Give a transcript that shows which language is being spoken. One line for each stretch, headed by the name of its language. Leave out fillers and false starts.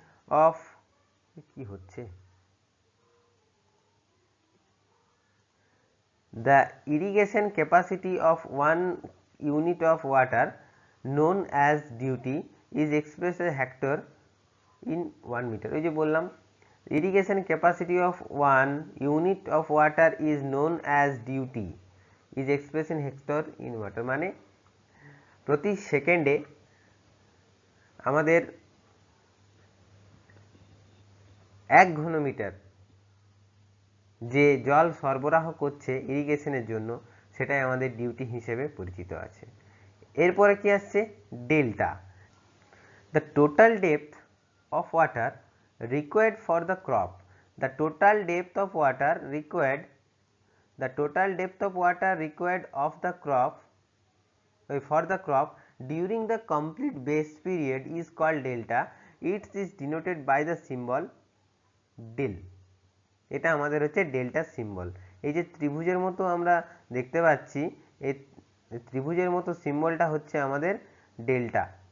English: of
Bangla: কি হচ্ছে,
English: the irrigation capacity of 1 unit of water known as duty is expressed as hectare in 1 meter।
Bangla: ওই যে বললাম
English: irrigation capacity of 1 unit of water is known as duty is express in hectare in water,
Bangla: মানে প্রতি সেকেন্ডে আমাদের 1 ঘনমিটার যে জল সরবরাহ করছে ইরিগেশনের জন্য সেটাই আমাদের ডিউটি হিসেবে পরিচিত আছে। এরপরে কি আসছে?
English: Delta, the total depth of water required for the crop, the total depth of water required, the total depth of water required of the crop for the crop during the complete base period is called delta. It is denoted by the symbol del.
Bangla: এটা আমাদের হচ্ছে delta symbol. এই যে ত্রিভুজের মতো আমরা দেখতে পাচ্ছি, এই ত্রিভুজের মতো সিম্বলটা হচ্ছে আমাদের ডেল্টা।